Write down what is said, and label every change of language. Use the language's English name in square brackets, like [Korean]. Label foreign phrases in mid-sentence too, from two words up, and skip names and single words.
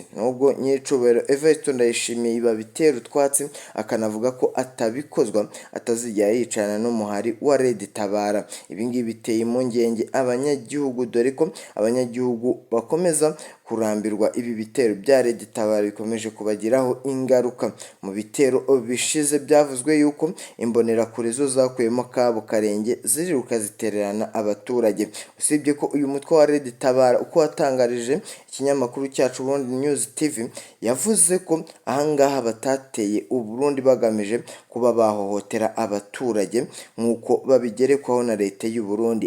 [Kinyarwanda] Nubwo Nyecubahiro Evariste Ndayishimiye babitera utwatsi akanavuga ko atabikozwa atazigera yicarana n'umuhari wa Red Tabara. Ibi ngibi biteye impungenge abanyagihugu, dore ko abanyagihugu bakomeza kurambirwa ibi bitero bya Red Tabara bikomeje kubagiraho ingaruka. Mu bitero bishize byavuzwe yuko imbonerakure zo zakuyemo kabo karenge ziriruka zitererana abaturage. Usibye ko uyu mutwe wa Red Tabara uko watangarije ikinyamakuru cyacu Burundi News TV yavuze ko ahangaha batateye u Burundi bagamije kuba bahohotera abaturage nk'uko babigerekwaho na leta y'u Burundi.